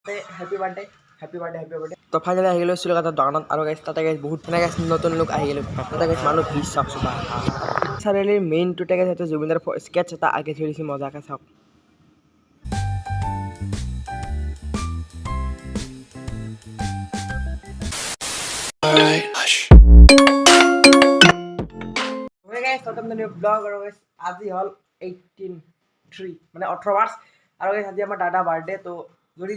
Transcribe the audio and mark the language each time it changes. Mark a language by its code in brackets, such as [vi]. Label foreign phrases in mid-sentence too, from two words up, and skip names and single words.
[en] Happy birthday happy birthday happy birthday [as] তো ফাইনালি আহি গ'লো চুলিকাটাৰ দোকানত আৰু গাইছ তাতে গাইছ বহুত মানে গাইছ নতুন লোক আহি গ'লো তাতে গাইছ মানুহ ভিৰ চাওকচোন চাৰিআলিৰ মেইনটোতে গাইছ সেইটো জুবিনদাৰ স্কেটছ এটা আঁকি থৈ দিছে মজাকৈ চাওক ব্লগ আৰু গাইছ আজি হ'ল 18 মানে 18 মাৰ্চ আৰু গাইছ আজি আমাৰ দাদা বাৰ্থডে তো যদি